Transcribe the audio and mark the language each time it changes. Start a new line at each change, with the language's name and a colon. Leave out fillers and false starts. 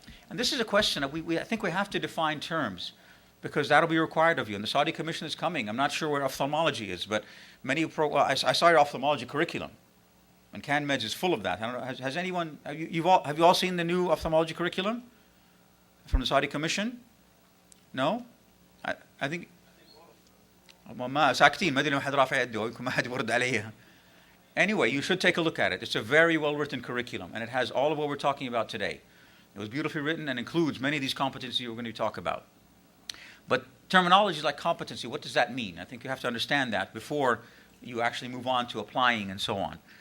English: And this is a question that I think we have to define terms, because that'll be required of you. And the Saudi Commission is coming. I'm not sure where ophthalmology is, but I saw your ophthalmology curriculum, and CanMEDS is full of that. I don't know, has anyone, have you all seen the new ophthalmology curriculum from the Saudi Commission? No? I think
Arabic: ساكتين ما ادري لو حد رافع يده يمكن ما حد يرد عليها.
English: Anyway, you should take a look at it. It's a very well-written curriculum, and it has all of what we're talking about today. It was beautifully written and includes many of these competencies we're going to talk about. But terminology like competency, what does that mean? I think you have to understand that before you actually move on to applying and so on.